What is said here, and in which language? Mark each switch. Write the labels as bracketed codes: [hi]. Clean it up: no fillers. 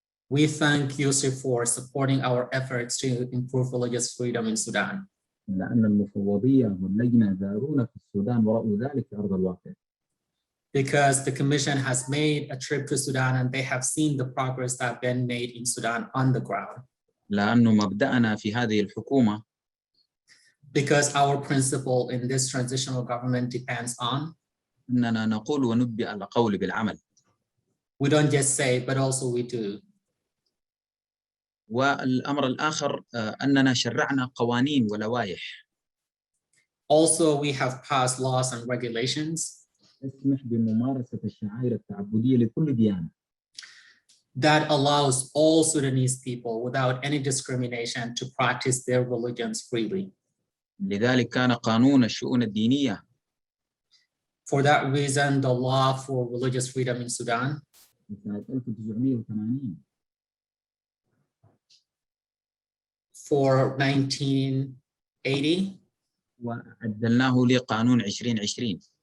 [en] We thank USCIRF for supporting our efforts to improve religious freedom in Sudan. [ar] لأن المفوضية واللجنة زارونا في السودان ورأوا ذلك في أرض الواقع. [en] Because the Commission has made a trip to Sudan and they have seen the progress that has been made in Sudan on the ground. [ar] لأنه مبدأنا في هذه الحكومة. [en] Because our principle in this transitional government depends on. [ar] أننا نقول ونبدأ القول بالعمل. [en] We don't just say, but also we do. [ar] والأمر الآخر أننا شرعنا قوانين ولوائح. [en] Also, we have passed laws and regulations [ar] تسمح بممارسة الشعائر التعبدية لكل ديانة. [en] that allows all Sudanese people without any discrimination to practice their religions freely. [ar] لذلك كان قانون الشؤون الدينية. [en] For that reason, the law for religious freedom in Sudan [ar] سنة 1980 [en] for 1980 [ar] وعدلناه لقانون 2020.